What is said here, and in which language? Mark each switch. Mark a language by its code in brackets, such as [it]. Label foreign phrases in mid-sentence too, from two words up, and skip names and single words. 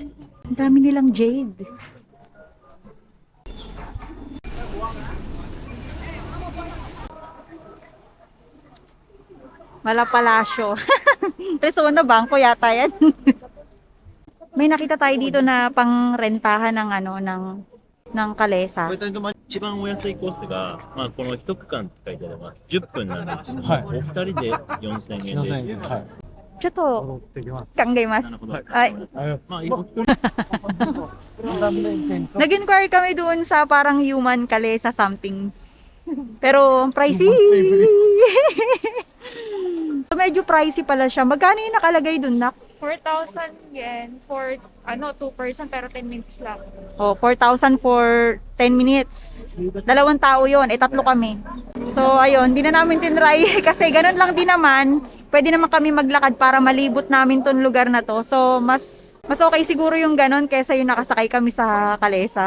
[tl] Ang dami nilang jade. Malapalasyo. Resona Bangko yata yan. May nakita tayo dito na pangrentahan ng ng kalesa. [ja] 一番お安いコースが、まあ、この一区間って書いてあります。10分なんですけど、はいお二人で4000円で。 4000円。はい。ちょっと戻ってきます。考えます。なるほど。はい。まあ、お一人 [tl] Nag-inquire kami doon sa parang human kalesa something. Pero pricey. So, medyo pricey pala siya. Magkano yung nakalagay doon, Nak? [en] 4,000 yen for 2 person pero 10 minutes lang. [tl] Oh, [en] 4,000 for 10 minutes. [tl] 2 tao yon, tatlo kami. So, ayun, di na namin tinry kasi ganun lang din naman. Pwede naman kami maglakad para malibot namin tong lugar na to. So, mas okay siguro yung ganun kaysa yung nakasakay kami sa kalesa.